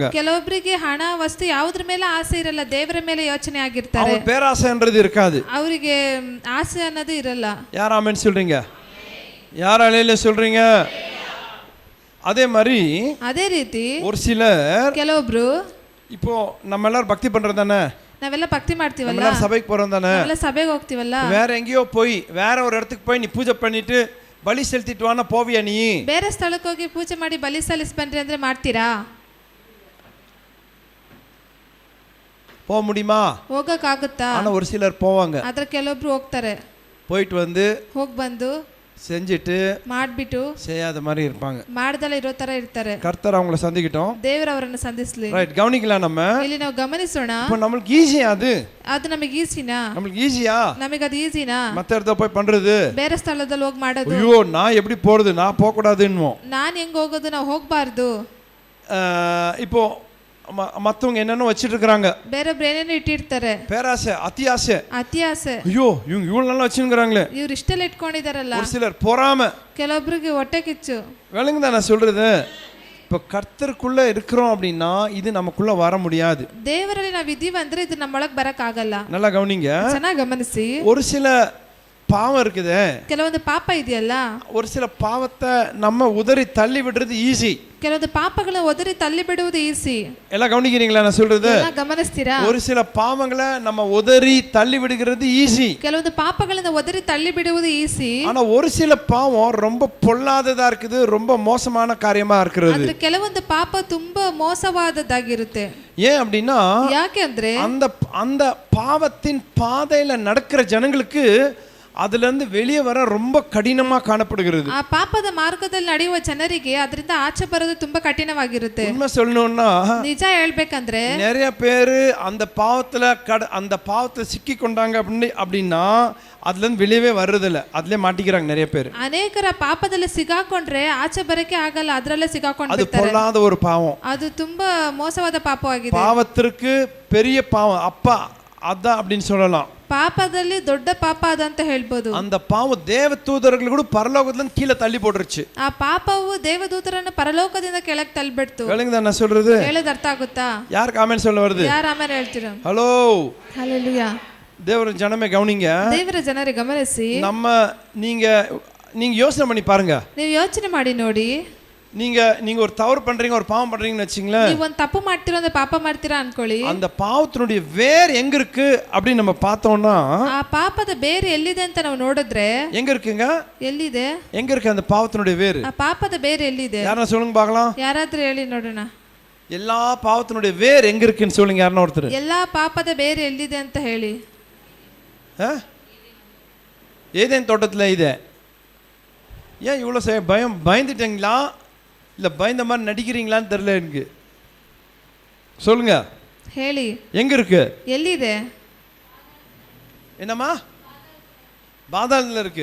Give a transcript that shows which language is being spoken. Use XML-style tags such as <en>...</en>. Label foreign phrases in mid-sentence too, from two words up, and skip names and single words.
<kn>ಕೆಲವೊಬ್ಬರಿಗೆ ಹಣ ವಸ್ತು ಯಾವುದ್ರ ಮೇಲೆ ಆಸೆ ಇರಲ್ಲ, ದೇವರ ಮೇಲೆ ಯೋಚನೆ ಆಗಿರ್ತಾರೆ.</kn> <ta>அவங்க பேராசைன்றது இருக்காது,</ta> <kn>ಅವರಿಗೆ ಆಸೆ ಅನ್ನೋದು ಇರಲ್ಲ.</kn> <ta>யார் ஆமென் சொல்றீங்க? யார் அலையில சொல்றீங்க? அதே மாதிரி</ta> <kn>ಅದೇ ರೀತಿ</kn> <ta>ஒரு சிலர்,</ta> <kn>ಕೆಲವೊಬ್ರು,</kn> <ta>இப்போ நம்ம எல்லாரும் பக்தி பண்றது தானே,</ta> <kn>ನಾವೆಲ್ಲ ಭಕ್ತಿ ಮಾಡ್ತೀವಲ್ಲ,</kn> <ta>நம்ம எல்லாரும் சபைக்கு போறோம் தானே,</ta> <kn>ನಾವೆಲ್ಲ ಸಭೆಗೆ ಹೋಗ್ತೀವಲ್ಲ,</kn> <ta>வேற எங்கேயோ போய் வேற ஒரு இடத்துக்கு போய் நீ பூஜை பண்ணிட்டு பலி செலுத்திட்டு வானா போவியா? நீ</ta> <kn>ಬೇರೆ ಸ್ಥಳಕ್ಕೆ ಹೋಗಿ ಪೂಜೆ ಮಾಡಿ ಬಲಿ ಸಲ್ಲಿಸಿ ಬನ್ರಿ ಅಂದ್ರೆ ಮಾಡ್ತೀರಾ?</kn> <ta>போக முடியுமா?</ta> <kn>ಹೋಗಕ್ಕಾಗುತ್ತಾ?</kn> <ta>ஆனா ஒரு சிலர் போவாங்க.</ta> <kn>ಆದ್ರೆ ಕೆಲವೊಬ್ರು ಹೋಗ್ತಾರೆ,</kn> <ta>போயிட்டு வந்து</ta> <kn>ಹೋಗಿ ಬಂದು</kn> <ta>செஞ்சுட்டு</ta> <kn>ಮಾಡ್ಬಿಟ್ಟು</kn> <ta>செய்யாத மாதிரி இருப்பாங்க.</ta> <kn>ಮಾಡ್ದಲ್ಲ ಇರೋ ತರ ಇರ್ತಾರೆ.</kn> <ta>கர்த்தர் அவங்கள சந்திக்கட்டும்.</ta> <kn>ದೇವರು ಅವರನ್ನು ಸಂಧಿಸಲಿ.</kn> <ta>ரைட், கவனிக்கலாம். நம்ம</ta> <kn>ಇಲ್ಲಿ ನಾವು ಗಮನಿಸೋಣ.</kn> <ta>இப்போ நமக்கு ஈஸியா அது</ta> <kn>ನಮಗೆ ಈಸಿನಾ?</kn> <ta>நமக்கு ஈஸியா?</ta> <kn>ನಮಗೆ ಅದು ಈಸಿನಾ?</kn> <ta>மத்த இடத்துல போய் பண்றது,</ta> <kn>ಬೇರೆ ಸ್ಥಳದಲ್ಲಿ ಹೋಗಿ ಮಾಡೋದು.</kn> <ta>ஐயோ நான் எப்படி போறது, நான் போக கூடாதுன்னுவோம்.</ta> <kn>ನಾನು ಹೆಂಗ್ ಹೋಗೋದು, ನಾವು ಹೋಗಬಾರದು.</kn> <ta>இப்போ மத்தவங்க என்னென்ன வச்சிட்டு இருக்காங்க,</ta> <kn>ಬೇರೆ ಬ್ರೇನೇನು ಇಟ್ಟಿರ್ತಾರೆ.</kn> <ta>பேராசை, அத்தியாசை. ஐயோ இவங்க இவ்வளவு நல்லா வச்சிருக்காங்களே,</ta> <kn>ಇವ್ರು ಇಷ್ಟೆಲ್ಲ ಇಟ್ಕೊಂಡಿದಾರಲ್ಲ.</kn> <ta>ஒரு சிலர் பொறாமை,</ta> <kn>ಕೆಲವೊಬ್ಬರಿಗೆ ಹೊಟ್ಟೆ ಕಿಚ್ಚು.</kn> <ta>விளங்குதா நான் சொல்றது? இப்போ கர்த்தருக்குள்ள இருக்கிறோம் அப்படின்னா இது நமக்குள்ள வர முடியாது.</ta> <kn>ದೇವರಲ್ಲಿ ನಾವು ಇದೀವಿ ಅಂದ್ರೆ ಇದು ನಮ್ಮೊಳಗೆ ಬರಕ್ ಆಗಲ್ಲ.</kn> <ta>நல்லா கவனிங்க,</ta> <kn>ಚೆನ್ನಾಗಿ ಗಮನಿಸಿ.</kn> <ta>ஒரு சில பாவம் இருக்குது,</ta> <kn>ಕೆಲವೊಂದು ಪಾಪ ಇದೆಯಲ್ಲ,</kn> <ta>ஒரு சில பாவத்தை நம்ம உதறி தள்ளி விடுறது ஈஸி.</ta> <kn>ಕೆಲವೊಂದು ಪಾಪಗಳನ್ನ ಒದರಿ ತಳ್ಳಿ ಬಿಡುವುದು ಈಸಿ.</kn> <ta>எல்லாம் கவனிக்கிறீங்களா நான் சொல்றது?</ta> <kn>ಗಮನಿಸ್ತೀರಾ?</kn> <ta>ஒரு சில பாவங்களை நம்ம உதறி தள்ளி விடுகிறது ஈஸி.</ta> <kn>ಕೆಲವೊಂದು ಪಾಪಗಳನ್ನ ಒದರಿ ತಳ್ಳಿ ಬಿಡುವುದು ಈಸಿ.</kn> <ta>ஆனா ஒரு சில பாவம் ரொம்ப பொல்லாததா இருக்குது, ரொம்ப மோசமான காரியமா இருக்குது.</ta> <kn>ಆದ್ರೆ ಕೆಲವೊಂದು ಪಾಪ ತುಂಬಾ ಮೋಸವಾದದ್ದಾಗಿರುತ್ತೆ.</kn> <ta>ஏன் அப்படின்னா,</ta> <kn>ಯಾಕೆ ಅಂದ್ರೆ</kn> <ta>அந்த பாவத்தின் பாதையில நடக்கிற ஜனங்களுக்கு அதுல இருந்து வெளியே வர ரொம்ப கடினமா காணப்படுகிறது.</ta> <kn>ಆ ಪಾಪದ ಮಾರ್ಗದಲ್ಲಿ ನಡೆಯುವ ಜನರಿಗೆ ಅದರಿಂದ ಆಚೆ ಬರೋದು ತುಂಬಾ ಕಠಿಣವಾಗಿರುತ್ತೆ.</kn> <ta>உண்மை சொல்லணும்னா,</ta> <kn>ನಿಜ ಹೇಳ್ಬೇಕಂದ್ರೆ</kn> <ta>நிறைய பேர் அந்த பாவத்துல சிக்கி கொண்டாங்க அப்படின்னா அதுல இருந்து வெளியவே வர்றதில்ல, அதுலயே மாட்டிக்கிறாங்க நிறைய பேர்.</ta> <kn>ಅನೇಕರ ಪಾಪದಲ್ಲಿ ಸಿಗಾಕೊಂಡ್ರೆ ಆಚೆ ಬರಕ್ಕೆ ಆಗಲ್ಲ, ಅದರಲ್ಲೇ ಸಿಗಾಕೊಂಡು</kn> <ta>அது பொல்லாத ஒரு பாவம்,</ta> <kn>ಅದು ತುಂಬಾ ಮೋಸವಾದ ಪಾಪವಾಗಿದೆ.</kn> <ta>பாவத்திற்கு பெரிய பாவம் அப்பா அதான் அப்படின்னு சொல்லலாம்.</ta> <kn>ಪಾಪದಲ್ಲಿ ದೊಡ್ಡ ಪಾಪ ಅದಂತ ಹೇಳ್ಬೋದು.</kn> <ta>அந்த பாவம் தேவதூதர்கள் கூட பரலோகத்துல இருந்து கீழே தள்ளி போட்டுருச்சு.</ta> <kn>ಆ ಪಾಪವು ದೇವದೂತರನ್ನು ಪರಲೋಕದಿಂದ ಕೆಳಗೆ ತಳ್ಳಿಬಿಡ್ತು.</kn> <ta>விளங்குதா நான் சொல்றது?</ta> <kn>ಹೇಳೋದು ಅರ್ಥ ಆಗುತ್ತಾ?</kn> <ta>யாருக்கு ஆமென் சொல்ல வருது?</ta> <kn>ಯಾರು ಆಮೇಲೆ ಹೇಳ್ತೀರಾ?</kn> <ta>ஹலோ,</ta> <kn>ಹಲ್ಲೆಲೂಯಾ.</kn> <ta>தேவர ஜனமே கவனிங்க.</ta> <kn>ದೇವರ ಜನರೇ ಗಮನಿಸಿ.</kn> <ta>நீங்க யோசனை பண்ணி பாருங்க.</ta> <kn>ನೀವು ಯೋಚನೆ ಮಾಡಿ ನೋಡಿ.</kn> <ta>நீங்க ஒரு தவறு பண்றீங்க, ஒரு பாவம் பண்றீங்கன்னு வெச்சீங்களேன்.</ta> <kn>ನೀವು ಒಂದು ತಪ್ಪು ಮಾಡ್ತೀರಾ, ಒಂದು ಪಾಪ ಮಾಡ್ತೀರಾ ಅನ್ಕೊಳ್ಳಿ.</kn> <ta>அந்த பாவத்தினுடைய வேர் எங்க இருக்கு அப்படி நம்ம பார்த்தோம்னா,</ta> <kn>ಆ ಪಾಪದ ಬೇರು ಎಲ್ಲಿದೆ ಅಂತ ನಾವು ನೋಡಿದ್ರೆ</kn> <ta>எங்க இருக்குங்க?</ta> <kn>ಎಲ್ಲಿದೆ?</kn> <ta>எங்க இருக்கு அந்த பாவத்தினுடைய வேர்?</ta> <kn>ಆ ಪಾಪದ ಬೇರು ಎಲ್ಲಿದೆ?</kn> <ta>யாரா சொல்லுங்க பார்க்கலாம்.</ta> <kn>ಯಾರಾದ್ರೂ ಹೇಳಿ ನೋಡೋಣ.</kn> <ta>எல்லா பாவத்தினுடைய வேர் எங்க இருக்குன்னு சொல்லுங்க யாரனா ஒருத்தர்.</ta> <kn>ಎಲ್ಲಾ ಪಾಪದ ಬೇರು ಎಲ್ಲಿದೆ ಅಂತ ಹೇಳಿ.</kn> <ta>ஏதேன் தோட்டத்துல ಇದೆ. ஏன் இவ்வளவு பயந்துட்டீங்களா, இல்ல பயந்த மாதிரி நடிக்கிறீங்களான்னு தெரியல எனக்கு. சொல்லுங்க,</ta> <kn>ಹೇಳಿ</kn> <ta>எங்க இருக்கு?</ta> <kn>ಎಲ್ಲಿದೆ?</kn> <ta>என்னம்மா? பாதாளத்துல இருக்கு.</ta>